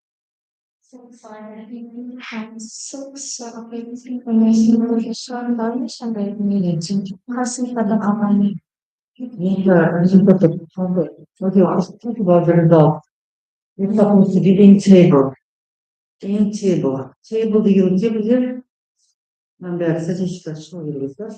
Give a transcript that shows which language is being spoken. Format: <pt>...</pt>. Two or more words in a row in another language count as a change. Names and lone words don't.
<en>Okay, let's talk about the result. We're supposed to be in table. In table.</en> <kk>Table деген не білер? Мынаны бәрі статистика шығу керек та.</kk>